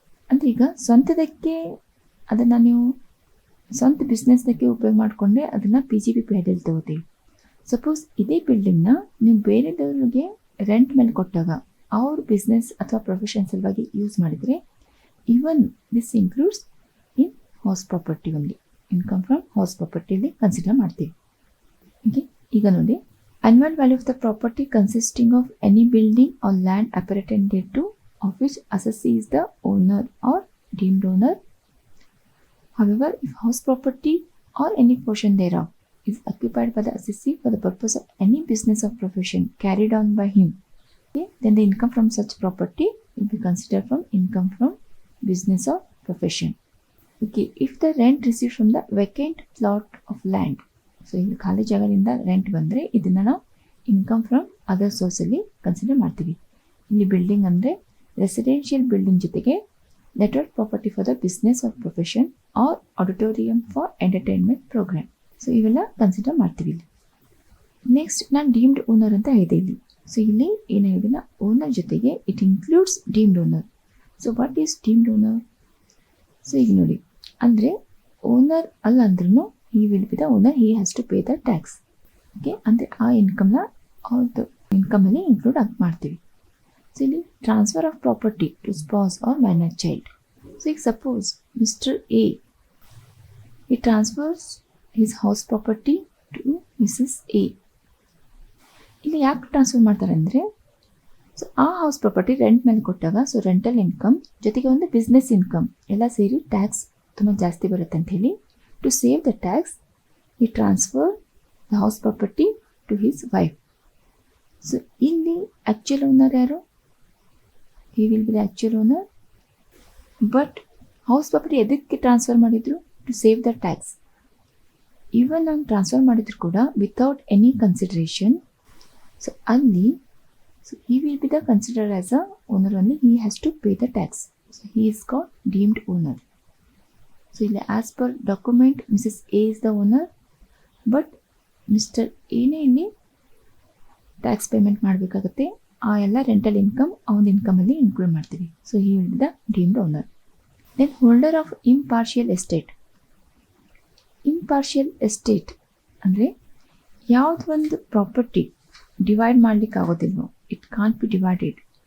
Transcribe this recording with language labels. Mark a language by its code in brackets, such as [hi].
[kn] ಅಂದರೆ ಈಗ ಸ್ವಂತದಕ್ಕೆ ಅದನ್ನು ನೀವು ಸ್ವಂತ ಬಿಸ್ನೆಸ್ದಕ್ಕೆ ಉಪಯೋಗ ಮಾಡಿಕೊಂಡ್ರೆ ಅದನ್ನು PGBP ಹೆಡ್ಡಲ್ಲಿ ತಗೋತೀವಿ. ಸಪೋಸ್ ಇದೇ ಬಿಲ್ಡಿಂಗ್ನ ನೀವು ಬೇರೆದವ್ರಿಗೆ ರೆಂಟ್ ಮೇಲೆ ಕೊಟ್ಟಾಗ ಅವ್ರ ಬಿಸ್ನೆಸ್ ಅಥವಾ ಪ್ರೊಫೆಷನ್ ಸಲುವಾಗಿ ಯೂಸ್ ಮಾಡಿದರೆ even this includes in house property only. Income from house ಪ್ರಾಪರ್ಟಿಯಲ್ಲಿ consider ಮಾಡ್ತೀವಿ. ಓಕೆ. ಈಗ ನೋಡಿ, [en] annual value of the property consisting of any building or land appurtenant thereto of which assessee is the owner or deemed owner. However, if house property or any portion thereof is occupied by the assessee for the purpose of any business or profession carried on by him. Okay, then the income from such property will be considered from income from business or profession. Okay, if the rent received from the vacant plot of land, [kn] so ಇಲ್ಲಿ ಖಾಲಿ ಜಾಗದಿಂದ rent ಬಂದರೆ ಇದನ್ನು ನಾವು income from other ಸೋರ್ಸಲ್ಲಿ consider ಮಾಡ್ತೀವಿ. [en] ಇಲ್ಲಿ ಬಿಲ್ಡಿಂಗ್ ಅಂದರೆ residential building ಜೊತೆಗೆ network property for the business or profession or auditorium for entertainment program. [kn] So ಇವೆಲ್ಲ ಕನ್ಸಿಡರ್ ಮಾಡ್ತೀವಿ ಇಲ್ಲಿ. ನೆಕ್ಸ್ಟ್ ನಾನು ಡೀಮ್ಡ್ ಓನರ್ ಅಂತ ಹೇಳಿದೆ ಇಲ್ಲಿ. ಸೊ ಇಲ್ಲಿ ಏನು ಹೇಳಿದ ಓನರ್ ಜೊತೆಗೆ [en] It includes deemed owner. So what is deemed owner? [kn] So ಈಗ ನೋಡಿ, ಅಂದರೆ ಓನರ್ ಅಲ್ಲ ಅಂದ್ರೂ [en] he will be the owner, he has to pay the tax. [kn] Okay, ಅಂದರೆ ಆ ಇನ್ಕಮ್ನ ಅವ್ರದ್ದು ಇನ್ಕಮಲ್ಲಿ ಇನ್ಕ್ಲೂಡ್ ಆಗಿ ಮಾಡ್ತೀವಿ. [en] So ಇಲ್ಲಿ transfer of property to spouse or minor child. So ಈಗ suppose mister A ಈ transfers his house property to missus A. [kn] ಇಲ್ಲಿ ಯಾಕೆ ಟ್ರಾನ್ಸ್ಫರ್ ಮಾಡ್ತಾರೆ ಅಂದರೆ, ಸೊ ಆ ಹೌಸ್ ಪ್ರಾಪರ್ಟಿ ರೆಂಟ್ ಮೇಲೆ ಕೊಟ್ಟಾಗ ಸೊ ರೆಂಟಲ್ ಇನ್ಕಮ್ ಜೊತೆಗೆ ಒಂದು ಬಿಸ್ನೆಸ್ ಇನ್ಕಮ್ ಎಲ್ಲ ಸೇರಿ ಟ್ಯಾಕ್ಸ್ ತುಂಬ ಜಾಸ್ತಿ ಬರುತ್ತೆ ಅಂತ ಹೇಳಿ [en] to save the tax he transferred the house property to his wife. So ಇಲ್ಲಿ actual owner ಯಾರು? he will be the actual owner, but house property [kn] ಎದಕ್ಕೆ ಟ್ರಾನ್ಸ್ಫರ್ ಮಾಡಿದ್ರು? [en] to save the tax. even [kn] ನಾನು ಟ್ರಾನ್ಸ್ಫರ್ ಮಾಡಿದ್ರು ಕೂಡ [en] without any consideration, so ಅಲ್ಲಿ so he will be the considered as a owner only, he has to pay the tax. so he is called deemed owner. So ಇಲ್ಲಿ as per document missus A is the owner, but mister ಎನೇ [kn] ಇಲ್ಲಿ tax payment ಮಾಡಬೇಕಾಗುತ್ತೆ. ಆ ಎಲ್ಲ rental income ಅವನ ಇನ್ಕಮಲ್ಲಿ include ಮಾಡ್ತೀವಿ. [en] So he will be the deemed owner. Then holder of impartial estate. [kn] Impartial estate ಅಂದರೆ ಯಾವ್ದು ಒಂದು ಪ್ರಾಪರ್ಟಿ ಡಿವೈಡ್ ಮಾಡಲಿಕ್ಕೆ ಆಗೋದಿಲ್ವೋ, [en] It can't be divided.